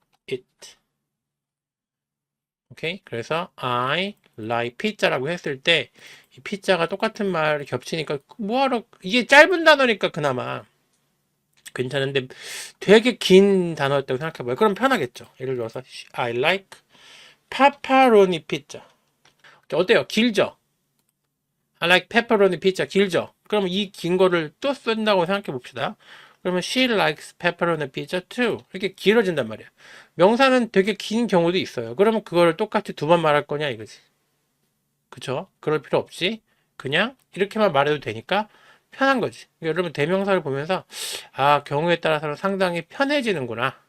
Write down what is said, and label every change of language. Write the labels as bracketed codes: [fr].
[en] it. [ko] 오케이? 그래서 [en] I like pizza [ko] 라고 했을 때 이 피자가 똑같은 말이 겹치니까 뭐하러 이게 짧은 단어니까 그나마 괜찮은데 되게 긴 단어였다고 생각해봐요. 그럼 편하겠죠. 예를 들어서 [en] I like pepperoni pizza. [ko] 어때요? 길죠? I like pepperoni pizza. 길죠? 그러면 이 긴 거를 또 쓴다고 생각해 봅시다. 그러면 [en] she likes pepperoni pizza too. [ko] 이렇게 길어진단 말이야. 명사는 되게 긴 경우도 있어요. 그러면 그거를 똑같이 두 번 말할 거냐 이거지. 그쵸? 그럴 필요 없이 그냥 이렇게만 말해도 되니까 편한 거지. 여러분 대명사를 보면서 아, 경우에 따라서는 상당히 편해지는구나.